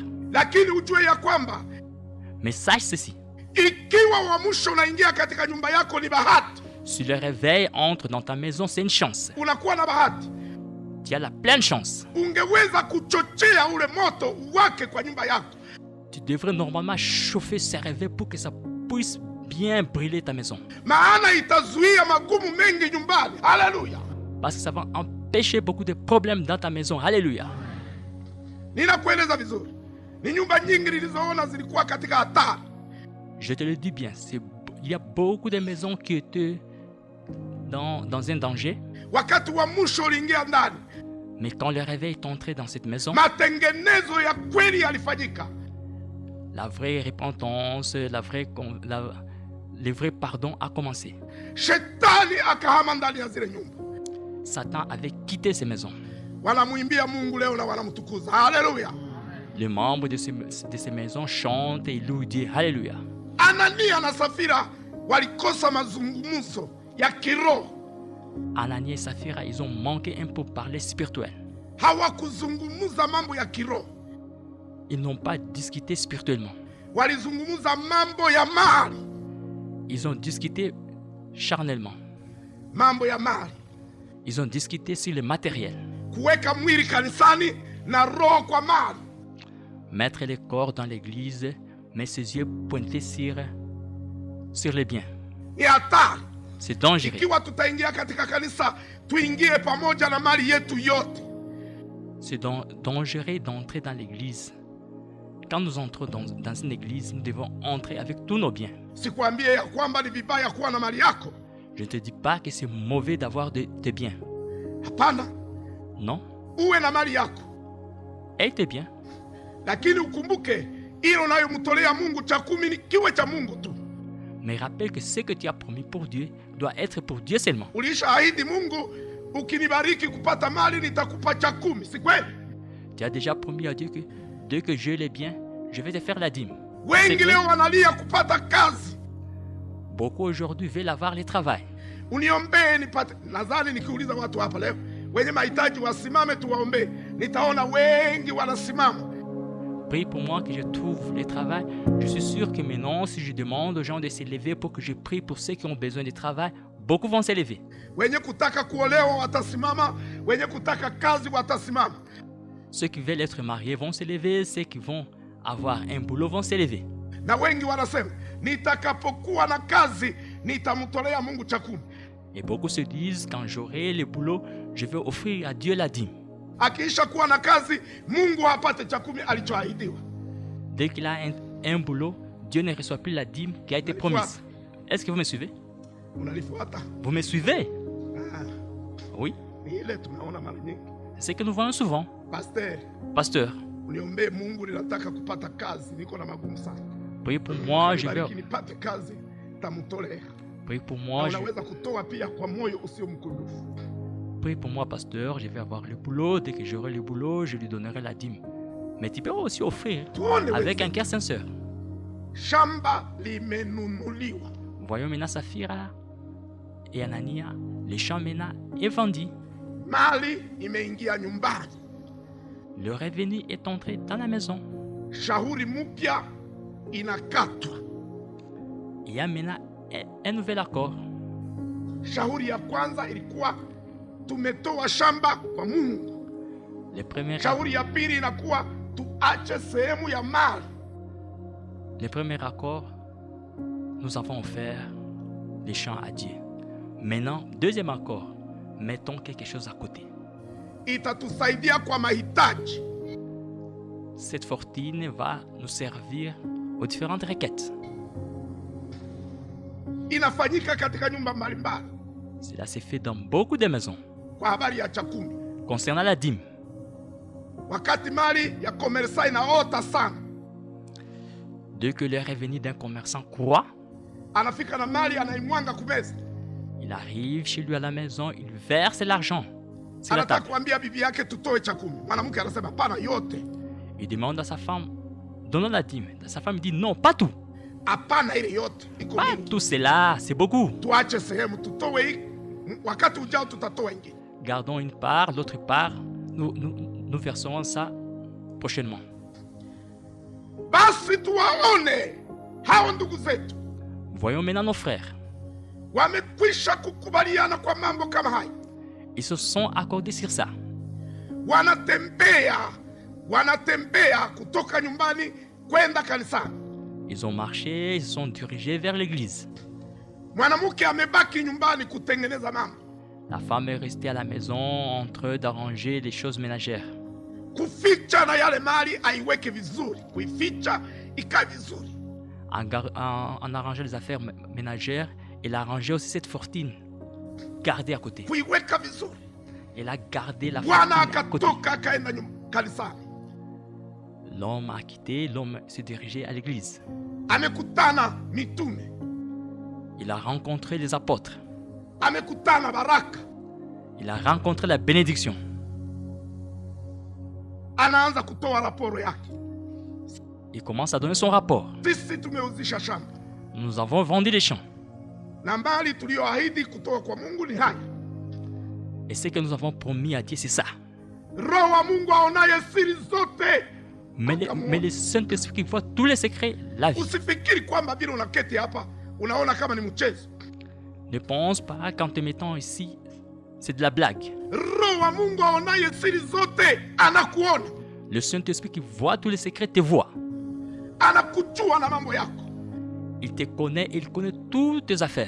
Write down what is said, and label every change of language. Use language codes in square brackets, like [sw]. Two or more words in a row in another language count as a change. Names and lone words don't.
[sw] Lakini ujue ya kwamba [fr] Mais sache ceci, [sw] ikiwa uamsho unaingia katika nyumba yako ni bahati. [fr] si le réveil entre dans ta maison, c'est une chance. [sw] Unakuwa na bahati. [fr] tu as la pleine chance. [sw] ungeweza kuchochea ule moto uwake kwa nyumba yako. [fr] Tu devrais normalement chauffer ce réveil pour que ça puisse bien brûler ta maison. [sw] Maana itazuia magumu mengi nyumbani. Haleluya. [fr] Parce que ça va empêcher beaucoup de problèmes dans ta maison. Alléluia. [sw] Ninakueleza vizuri. Ni nyumba nyingi nilizoona zilikuwa katika hatari. [fr] Je te le dis bien, il y a beaucoup de maisons qui étaient dans un danger. [sw] Wakati wa mwisho uliingia ndani, [fr] Mais quand le réveil est entré dans cette maison, [sw] matengenezo ya kweli yalifanyika. [fr] la vraie repentance, le vrai pardon a commencé. [sw] Shetani akahama ndani ya zile nyumba. [fr] Satan avait quitté ces maisons. [sw] Wanamuimbia Mungu leo na wanamtukuza. Haleluya. [fr] Les membres de ces maisons chantent et louent Dieu. Alléluia. [sw] Anania na Safira walikosa mazungumzo ya kiroho. [fr] Anania et Saphira, ils ont manqué un peu parler spirituel. [sw] Hawakuzungumza mambo ya kiroho. [fr] Ils n'ont pas discuté spirituellement. [sw] Walizungumza mambo ya mali. [fr] Ils ont discuté charnellement. [sw] Mambo ya mali. [fr] Ils ont discuté sur le matériel. [sw] Kuweka mwili kanisani na roho kwa mali. [fr] Mettre les corps dans l'église, mais ses yeux pointés sur les biens. [sw] Ni hatari. [fr] C'est dangereux. [sw] Ikiwa tutaingia katika kanisa, tuingie pamoja na mali yetu yote. [fr] C'est dangereux d'entrer dans l'église. Quand nous entrons dans une église, nous devons entrer avec tous nos biens. [sw] Sikwambie ya kwamba ni vibaya kuwa na mali yako. [fr] Je ne te dis pas que c'est mauvais d'avoir tes biens. [sw] Hapana. [fr] Non. [sw] Uwe na mali yako. [fr] Et tes biens. [sw] Lakini ukumbuke, ile unayomtolea Mungu cha 10 ni kiwe cha Mungu tu. [fr] Mais rappelle que ce que tu as promis pour Dieu doit être pour Dieu seulement. [sw] Ulishaahidi Mungu, ukinibariki kupata mali nitakupa cha 10, si kweli? [fr] Tu as déjà promis à Dieu que dès que j'ai les biens, je vais te faire la dîme. [sw] Wengi leo wanalia kupata kazi. [fr] Beaucoup aujourd'hui veulent avoir le travail. [sw] Uniombee nipate. Nadhani nikiuliza watu hapa leo wenye mahitaji wasimame tuwaombee, nitaona wengi wanasimama. [fr] Prie pour moi que je trouve le travail. Je suis sûr que maintenant, si je demande aux gens de se lever pour que je prie pour ceux qui ont besoin de travail, beaucoup vont se lever. [sw] Wenye kutaka kuolewa watasimama, wenye kutaka kazi watasimama. [fr] Ceux qui veulent être mariés vont se lever, ceux qui vont avoir un boulot vont se lever. [sw] Na wengi wanasema, nitakapokuwa na kazi, nitamtolea Mungu cha 10. [fr] Et beaucoup se disent, quand j'aurai le boulot, je vais offrir à Dieu la dîme. [sw] Akiisha kuwa na kazi, Mungu hapate cha 10 alichoahidiwa. [fr] Dès qu'il a un boulot, Dieu ne reçoit plus la dîme qui a été promise. Est-ce que vous me suivez? [sw] Unalifuata? [fr] Vous me suivez? Ah, Oui. [sw] ni ile tunaona mara nyingi. [fr] C'est ce que nous voyons souvent. Pasteur, [sw] Uniombee Mungu, ninataka kupata kazi, niko na magumu sana. [fr] priez pour moi, je vais... [sw] Bariki nipate kazi, tamtolea. [fr] Priez pour moi, [sw] Unaweza kutoa pia kwa moyo usio mkunjufu. [fr] Priez pour moi, pasteur, je vais avoir le boulot. Dès que j'aurai le boulot, je lui donnerai la dîme. Mais tu peux aussi offrir avec un cœur sincère. [sw] Shamba limenunuliwa. [fr] Voyons maintenant Saphira et Anania, les champs maintenant est vendu. [sw] Mali imeingia nyumbani. [fr] Le revenu est entré dans la maison. [sw] Shauri mpya inakatwa. [fr] Il y a maintenant un nouvel accord. [sw] Shauri ya kwanza ilikuwa tumetoa shamba kwa Mungu. Shauri ya pili inakuwa tuache sehemu ya mali. [fr] Le premier accord, nous avons offert les champs à Dieu. Maintenant, deuxième accord, mettons quelque chose à côté. [sw] Itatusaidia kwa mahitaji. [fr] Cette fortune va nous servir aux différentes requêtes. [sw] Inafanyika katika nyumba mbalimbali. [fr] Cela s'est fait dans beaucoup de maisons. [sw] Kwa habari ya cha 10. [fr] Concernant la dîme. [sw] Wakati mali ya komersa inaota sana. [fr] Dès que le revenu d'un commerçant croît, [sw] anafika na mali anaimwanga kumeza. [fr] Il arrive chez lui à la maison, il verse l'argent. [sw] Anataka kuambia bibi yake tutoe cha 10. Mwanamke anasema hapana yote. [fr] Il demande à sa femme, donnons la dîme. Sa femme dit non, pas tout. [sw] Hapana ile yote. [fr] Pas tout cela, c'est beaucoup. [sw] Tuache sehemu tutoe hii. Wakati ujao tutatoa ingine. [fr] Gardons une part, l'autre part, nous verserons ça prochainement. [sw] Basi tuwaone hao ndugu zetu. [fr] Voyons maintenant nos frères. [sw] Wamekwisha kukubaliana kwa mambo kama haya. [fr] Ils se sont accordés sur ça. [sw] wanatembea kutoka nyumbani kwenda kanisani. [fr] Ils ont marché, ils sont dirigés vers l'église. [sw] Mwanamke amebaki nyumbani kutengeneza mambo. [fr] La femme est restée à la maison en train d'arranger les choses ménagères. [sw] Kuficha na yale mali aiweke vizuri, kuificha ikae vizuri. [fr] En arrangeant les affaires ménagères, elle a arrangé aussi cette fortune gardée à côté. [sw] Kuiweka vizuri. [fr] Elle a gardé la [sw] Bwana [fr] fortune à côté. [sw] akatoka akaenda kanisani. [fr] L'homme a quitté, l'homme s'est dirigé à l'église. [sw] Amekutana mitume. [fr] Il a rencontré les apôtres. [sw] Amekutana baraka. [fr] Il a rencontré la bénédiction. [sw] Anaanza kutoa raporo yake. [fr] Il commence à donner son rapport. [sw] Sisi tumeuzisha shamba. [fr] Nous avons vendu les champs. [sw] Na mbali tulioahidi kutoka kwa Mungu ni haya. [fr] Et ce que nous avons promis à Dieu, c'est ça. [sw] Roho wa Mungu aonaye siri zote. [fr] Mais le Saint-Esprit qui voit tous les secrets, la vie. [sw] Usifikiri kwamba bila unaketi hapa unaona kama ni mchezo. [fr] Ne pense pas qu'en te mettant ici, c'est de la blague. [sw] Roho wa Mungu aonaye siri zote anakuona. [fr] Le Saint-Esprit qui voit tous les secrets te voit. [sw] Anakujua na mambo yako. [fr] Il te connaît, il connaît toutes tes affaires.